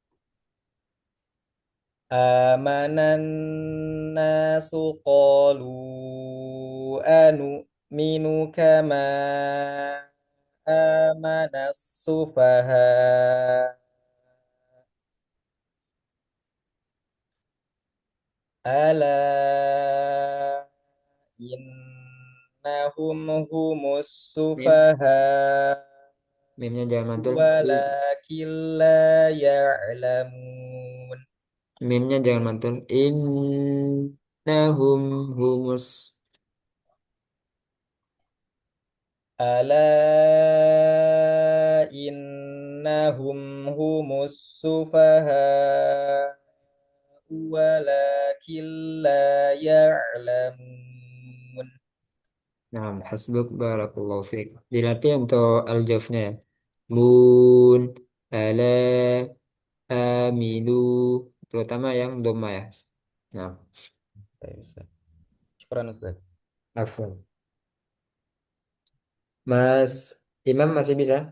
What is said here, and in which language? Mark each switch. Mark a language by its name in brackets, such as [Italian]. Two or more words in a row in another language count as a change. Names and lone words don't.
[Arabic] آمن الناس قالوا أنؤمن كما آمن السفهاء ألا إنهم هم [Indonesian] Mim, [Arabic] السفهاء [Indonesian] mimnya jangan mantul. [Arabic] ولكن لا يعلمون. [Indonesian] Mimnya jangan mantul. [Arabic] إنهم هم. ألا إنهم هم السفهاء ولكن لا يعلمون. Nah, حسبك بارك الله فيك. [Indonesian] Dilatih untuk al-jawfnya ya. Mun, ala, aminu, terutama yang doma ya. Nah, Baik, Ustaz. Syukran Ustaz. afwan. Mas Imam masih bisa?